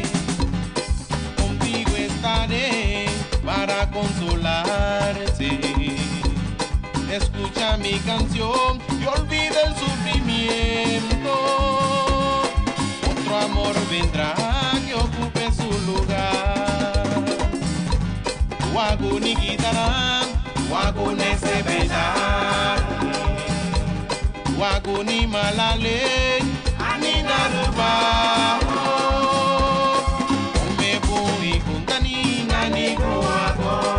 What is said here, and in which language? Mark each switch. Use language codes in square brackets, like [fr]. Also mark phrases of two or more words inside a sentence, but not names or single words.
[es] Contigo estaré para consolarse. Escucha mi canción y olvida el sufrimiento. Otro amor vendrá que ocupe su lugar. [cab] Waguni guitarra, waguni sebedar, waguni malale, anina ruba. Ome bui kuntani nani guago.